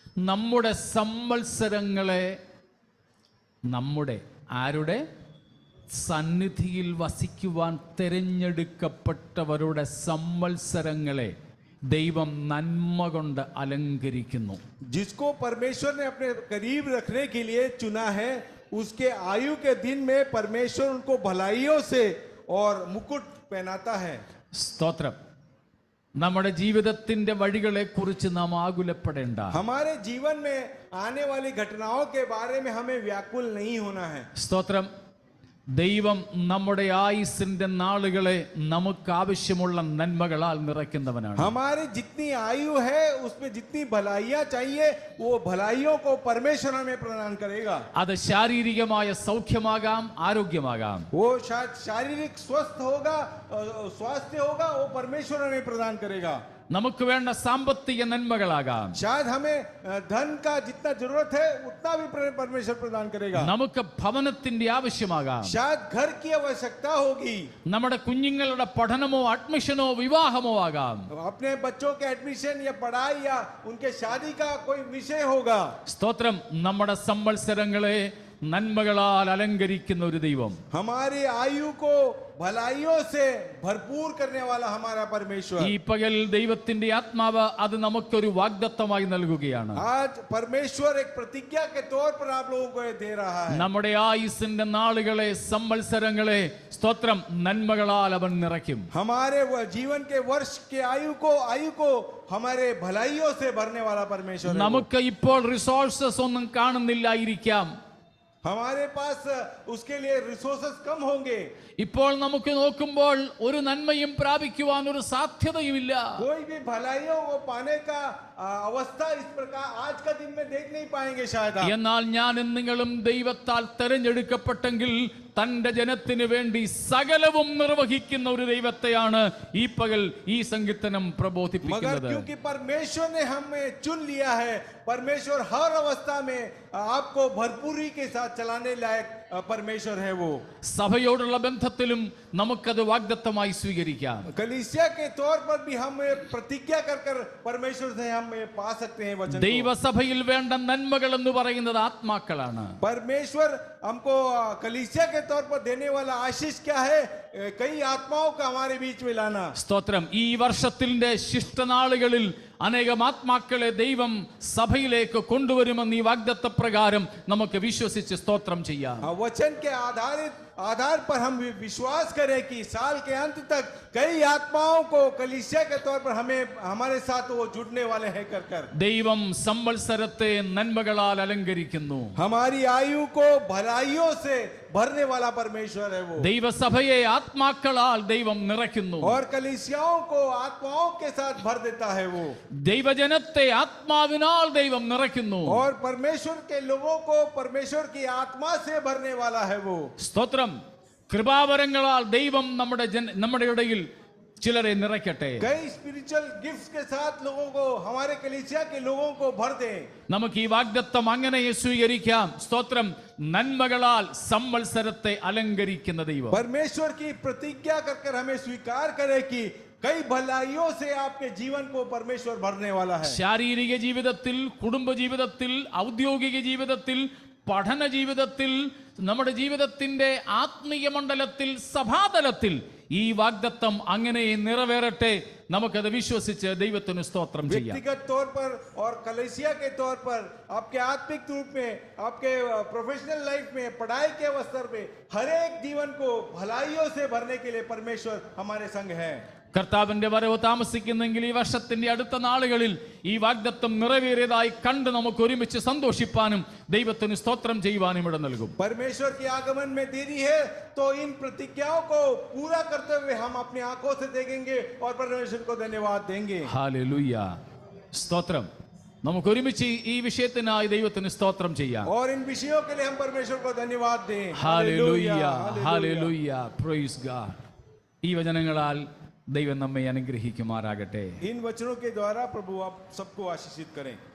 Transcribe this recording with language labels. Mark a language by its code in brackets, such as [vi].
[ml] നമ്മുടെ സംവത്സരങ്ങളെ നമ്മുടെ ആരുടെ സന്നിധിയിൽ വസിക്കുവാൻ തിരഞ്ഞെടുക്കപ്പെട്ടവരുടെ സംവത്സരങ്ങളെ ദൈവം നന്മ കൊണ്ട് അലങ്കരിക്കുന്നു. [hi] जिसको परमेश्वर ने अपने करीब रखने के लिए चुना है, उसके आयु के दिन में परमेश्वर उनको भलाइयों से और मुकुट पहनाता है. [ml] സ്തോത്രം. നമ്മുടെ ജീവിതത്തിന്റെ വഴികളെ കുറിച്ച് നാം ആകുലപ്പെടേണ്ട. [hi] हमारे जीवन में आने वाली घटनाओं के बारे में हमें व्याकुल नहीं होना है. [ml] സ്തോത്രം. ദൈവം നമ്മുടെ ആയുസ്സിന്റെ നാളുകളെ നമുക്ക് ആവശ്യമുള്ള നന്മകളാൽ നിറയ്ക്കുന്നവനാണ്. [hi] हमारी जितनी आयु है उसमें जितनी भलाइयां चाहिए वो भलाइयों को परमेश्वर हमें प्रदान करेगा. [ml] അത് ശാരീരികമായ സൗഖ്യമാകാം, ആരോഗ്യമാകാം. [hi] वो शायद शारीरिक स्वस्थ होगा, स्वास्थ्य होगा, वो परमेश्वर हमें प्रदान करेगा. [ml] നമുക്ക് വേണ്ട സാമ്പത്തിക നന്മകളാകാം. [hi] शायद हमें धन का जितना जरूरत है उतना भी परमेश्वर प्रदान करेगा. [ml] നമുക്ക് ഭവനത്തിന്റെ ആവശ്യമാകാം. [hi] शायद घर की आवश्यकता होगी. [ml] നമ്മുടെ കുഞ്ഞുങ്ങളുടെ പഠനമോ അഡ്മിഷനോ വിവാഹമോ ആകാം. [hi] अपने बच्चों के एडमिशन या पढ़ाई या उनके शादी का कोई विषय होगा. [ml] സ്തോത്രം. നമ്മുടെ സംവത്സരങ്ങളെ നന്മകളാൽ അലങ്കരിക്കുന്ന ഒരു ദൈവം. [hi] हमारी आयु को भलाइयों से भरपूर करने वाला हमारा परमेश्वर. [ml] ഈ പകൽ ദൈവത്തിന്റെ ആത്മാവ് അത് നമുക്കൊരു വാഗ്ദത്തമായി നൽകുകയാണ്. [hi] आज परमेश्वर एक प्रतिज्ञा के तौर पर आप लोगों को ये दे रहा है. [ml] നമ്മുടെ ആയുസ്സിന്റെ നാളുകളെ സംവത്സരങ്ങളെ സ്തോത്രം നന്മകളാൽ അവൻ നിറയ്ക്കും. [hi] हमारे जीवन के वर्ष के आयु को हमारे भलाइयों से भरने वाला परमेश्वर है. [ml] നമുക്ക് ഇപ്പോൾ റിസോഴ്സസ് ഒന്നും കാണുന്നില്ലായിരിക്കാം. [hi] हमारे पास उसके लिए रिसोर्सेस कम होंगे. [ml] ഇപ്പോൾ നമുക്ക് നോക്കുമ്പോൾ ഒരു നന്മയും പ്രാപിക്കുവാൻ ഒരു സാധ്യതയുമില്ല. [hi] कोई भी भलाइयों को पाने का अवस्था इस प्रकार आज का दिन में देख नहीं पाएंगे शायद आप. [ml] എന്നാൽ ഞാനും നിങ്ങളും ദൈവത്താൽ തെരഞ്ഞെടുക്കപ്പെട്ടെങ്കിൽ തന്റെ ജനത്തിന് വേണ്ടി സകലവും നിർവഹിക്കുന്ന ഒരു ദൈവത്തെയാണ് ഈ പകൽ ഈ സങ്കീർത്തനം [hi] मगर [ml] പ്രബോധിപ്പിക്കുന്നത്. [hi] क्योंकि परमेश्वर ने हमें चुन लिया है, परमेश्वर हर अवस्था में आपको भरपूरी के साथ चलाने लायक परमेश्वर है. वो [ml] സഭയോടുള്ള ബന്ധത്തിലും നമുക്കത് വാഗ്ദത്തമായി സ്വീകരിക്കാം. [hi] कलीसिया के तौर पर भी हम प्रतिज्ञा कर कर परमेश्वर से हम पा सकते हैं वचन को. [ml] ദൈവസഭയിൽ വേണ്ട നന്മകൾ എന്ന് പറയുന്നത് ആത്മാക്കളാണ്. [hi] परमेश्वर हमको कलीसिया के तौर पर देने वाला आशीष क्या है? कई आत्माओं का हमारे बीच में लाना. [ml] സ്തോത്രം. ഈ വർഷത്തിന്റെ ശിഷ്ടനാളുകളിൽ അനേകം ആത്മാക്കളെ ദൈവം സഭയിലേക്ക് കൊണ്ടുവരുമെന്ന് ഈ വാഗ്ദത്ത പ്രകാരം നമുക്ക് വിശ്വസിച്ച് സ്തോത്രം ചെയ്യാം. [hi] वचन के आधार पर हम विश्वास करें कि साल के अंत तक कई आत्माओं को कलीसिया के तौर पर हमारे साथ वो जुड़ने वाले हैं कर. [ml] ദൈവം സംവത്സരത്തെ നന്മകളാൽ അലങ്കരിക്കുന്നു. [hi] हमारी आयु को भलाइयों से भरने वाला परमेश्वर है वो. [ml] ദൈവസഭയെ ആത്മാക്കളാൽ ദൈവം നിറയ്ക്കുന്നു. [hi] और कलीसियाओं को आत्माओं के साथ भर देता है वो. [ml] ദൈവജനത്തെ ആത്മാവിനാൽ ദൈവം നിറയ്ക്കുന്നു. [hi] और परमेश्वर के लोगों को परमेश्वर की आत्मा से भरने वाला है वो. [ml] സ്തോത്രം. കൃപാവരങ്ങളാൽ ദൈവം നമ്മുടെ ഇടയിൽ ചിലരെ നിറയ്ക്കട്ടെ. [hi] कई स्पिरिचुअल गिफ्ट्स के साथ लोगों को, हमारे कलीसिया के लोगों को भर दे. [ml] നമുക്ക് ഈ വാഗ്ദത്തം അങ്ങനെ സ്വീകരിക്കാം. സ്തോത്രം. നന്മകളാൽ സംവത്സരത്തെ അലങ്കരിക്കുന്ന ദൈവം. [hi] परमेश्वर की प्रतिज्ञा कर कर हमें स्वीकार करे कि कई भलाइयों से आपके जीवन को परमेश्वर भरने वाला है. [ml] ശാരീരിക ജീവിതത്തിൽ, കുടുംബ ജീവിതത്തിൽ, ഔദ്യോഗിക ജീവിതത്തിൽ, പഠന ജീവിതത്തിൽ, നമ്മുടെ ജീവിതത്തിന്റെ ആത്മീയ മണ്ഡലത്തിൽ, സഭാതലത്തിൽ ഈ വാഗ്ദത്തം അങ്ങനെ നിറവേറട്ടെ. നമുക്കത് വിശ്വസിച്ച് ദൈവത്തിന് സ്തോത്രം ചെയ്യാം. [hi] व्यक्तिगत तौर पर और कलीसिया के तौर पर आपके आत्मिक रूप में, आपके प्रोफेशनल लाइफ में, पढ़ाई के अवसर में हर एक जीवन को भलाइयों से भरने के लिए परमेश्वर हमारे संग है. [ml] കർത്താവിന്റെ വരവ് താമസിക്കുന്നെങ്കിൽ ഈ വർഷത്തിന്റെ അടുത്ത നാളുകളിൽ ഈ വാഗ്ദത്തം നിറവേറിയതായി കണ്ട് നമുക്ക് ഒരുമിച്ച് സന്തോഷിപ്പാനും ദൈവത്തിന് സ്തോത്രം ചെയ്യുവാനും ഇട നൽകും. [hi] परमेश्वर के आगमन में देरी है तो इन प्रतिज्ञाओं को पूरा करते हुए हम अपनी आंखों से देखेंगे और परमेश्वर को धन्यवाद देंगे. [ml] ഹല്ലേലൂയ. സ്തോത്രം. നമുക്ക് ഒരുമിച്ച് ഈ വിഷയത്തിനായി ദൈവത്തിന് സ്തോത്രം ചെയ്യാം. [hi] और इन विषयों के लिए हम परमेश्वर को धन्यवाद दें. [ml] ഹല്ലേലൂയ. ഹല്ലേലൂയ. [en] Praise God. [ml] ഈ വചനങ്ങളാൽ ദൈവം നമ്മെ അനുഗ്രഹിക്കുമാറാകട്ടെ. [hi] इन वचनों के द्वारा प्रभु आप सबको आशीषित करें.